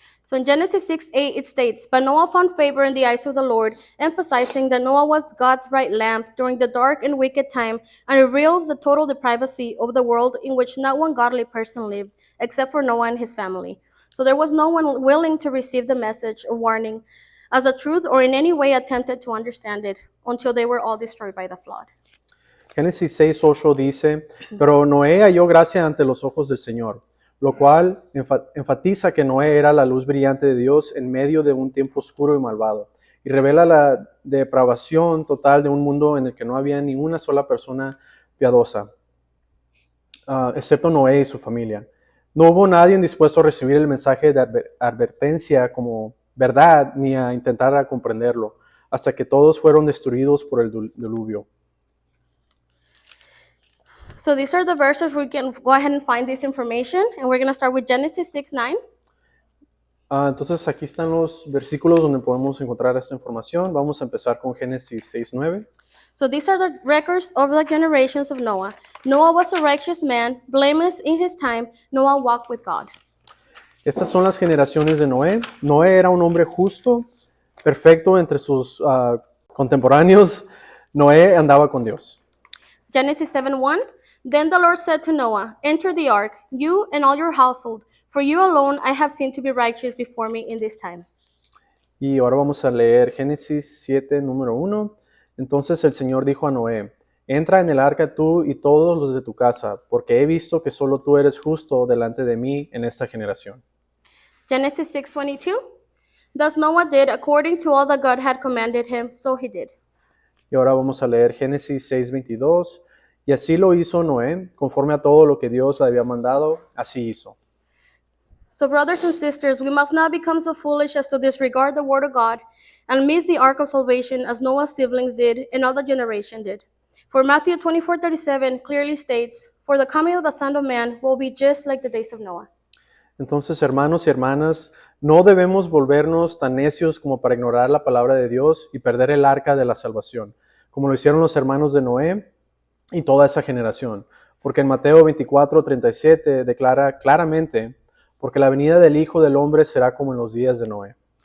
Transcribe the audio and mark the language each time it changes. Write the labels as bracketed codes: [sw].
[en] So in Genesis 6:8 it states, "But Noah found favor in the eyes of the Lord," emphasizing that Noah was God's bright lamp during the dark and wicked time, and reveals the total depravity of the world in which not one godly person lived, except for Noah and his family. So there was no one willing to receive the message of warning as a truth or in any way attempted to understand it until they were all destroyed by the flood. [es] Génesis 6:8 dice, pero Noé halló gracia ante los ojos del Señor, lo cual enfatiza que Noé era la luz brillante de Dios en medio de un tiempo oscuro y malvado, y revela la depravación total de un mundo en el que no había ni una sola persona piadosa, excepto Noé y su familia. No hubo nadie dispuesto a recibir el mensaje de advertencia como verdad ni a intentar comprenderlo, hasta que todos fueron destruidos por el diluvio. [en] So these are the verses we can go ahead and find this information, and we're going to start with Genesis 6:9. [es] Entonces aquí están los versículos donde podemos encontrar esta información. Vamos a empezar con Génesis 6:9. [en] So these are the records of the generations of Noah. Noah was a righteous man, blameless in his time. Noah walked with God. [es] Estas son las generaciones de Noé. Noé era un hombre justo, perfecto entre sus contemporáneos. Noé andaba con Dios. [en] Genesis 7:1. Then the Lord said to Noah, enter the ark, you and all your household, for you alone I have seen to be righteous before me in this time. [es] Y ahora vamos a leer Génesis 7, número 1. Entonces el Señor dijo a Noé, entra en el arca tú y todos los de tu casa, porque he visto que solo tú eres justo delante de mí en esta generación. [en] Genesis 6:22. Thus Noah did according to all that God had commanded him, so he did. [es] Y ahora vamos a leer Génesis 6:22. Y así lo hizo Noé, conforme a todo lo que Dios le había mandado, así hizo. [en] So, brothers and sisters, we must not become so foolish as to disregard the word of God and miss the ark of salvation as Noah's siblings did and all the generation did. For Matthew 24:37 clearly states, for the coming of the Son of Man will be just like the days of Noah. [es] Entonces, hermanos y hermanas, no debemos volvernos tan necios como para ignorar la palabra de Dios y perder el arca de la salvación, como lo hicieron los hermanos de Noé y toda esa generación. Porque en Mateo 24:37 declara claramente, porque la venida del Hijo del Hombre será como en los días de Noé.